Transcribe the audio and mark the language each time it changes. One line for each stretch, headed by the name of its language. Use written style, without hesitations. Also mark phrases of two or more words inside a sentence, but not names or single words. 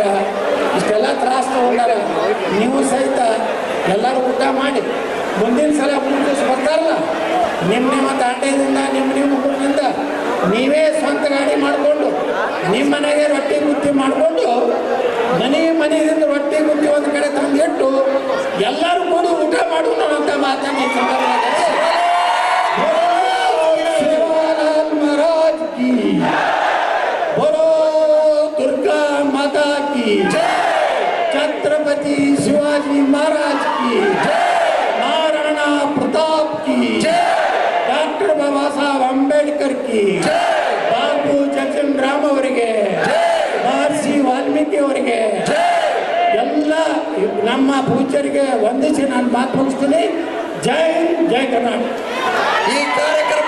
Kannada: ಇಷ್ಟೆಲ್ಲ ತ್ರಾಸು ತಗೊಂಡಾರ. ನೀವು ಸಹಿತ ಎಲ್ಲರೂ ಊಟ ಮಾಡಿ ಮುಂದಿನ ಸಲ 3 ದಿವಸ ಬರ್ತಾರಲ್ಲ, ನಿಮ್ಮ ದಾಂಡ್ಯದಿಂದ ನಿಮ್ಮ ಊರಿನಿಂದ ನೀವೇ ಸ್ವಂತ ಗಾಡಿ ಮಾಡಿಕೊಂಡು ನಿಮ್ಮ ಮನೆಗೆ ರೊಟ್ಟಿ ಗುತ್ತಿ ಮಾಡಿಕೊಂಡು ಮನೆಯಿಂದ ರೊಟ್ಟಿ ಗುತ್ತಿ ಒಂದು ಕಡೆ ತಂದಿಟ್ಟು ಎಲ್ಲರೂ ಕೂಡಿ ಊಟ ಮಾಡೋಣ ಅಂತ ಮಾತನ್ನ ಈ ಸಂದರ್ಭದಲ್ಲಿ
Hindi: शिवलाल महाराज की बोलो दुर्गा माता की जय, छत्रपति शिवाजी महाराज की जय, महाराणा प्रताप की जय, डॉक्टर बाबा साहब अंबेडकर की जय, बाबू जगजीवन राम
Kannada: ಅವರಿಗೆ ಮಹರ್ಷಿ ವಾಲ್ಮೀಕಿ ಅವರಿಗೆ ಎಲ್ಲ ನಮ್ಮ ಪೂಜ್ಯರಿಗೆ ವಂದಿಸಿ ನಾನು ಮಾತು ಮುಗಿಸ್ತೀನಿ. ಜೈ ಜೈ ಕರ್ನಾಟಕ.